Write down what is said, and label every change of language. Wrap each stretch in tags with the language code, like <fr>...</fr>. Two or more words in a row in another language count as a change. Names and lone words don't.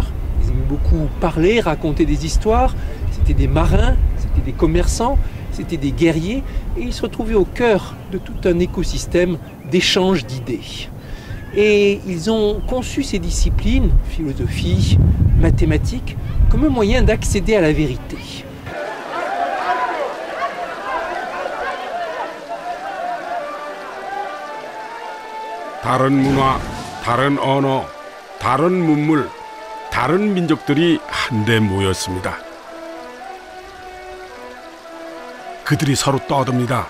<fr>Ils aimaient beaucoup parler, raconter des histoires. C'était des marins, c'était des commerçants, c'était des guerriers. Et ils se retrouvaient au cœur de tout un écosystème d'échange d'idées. Et ils ont conçu ces disciplines, philosophie, mathématiques, comme un moyen d'accéder à la vérité.</fr> <ko>다른 문화, 다른 언어, 다른 문물, 다른 민족들이 한데 모였습니다. 그들이 서로 떠듭니다.</ko>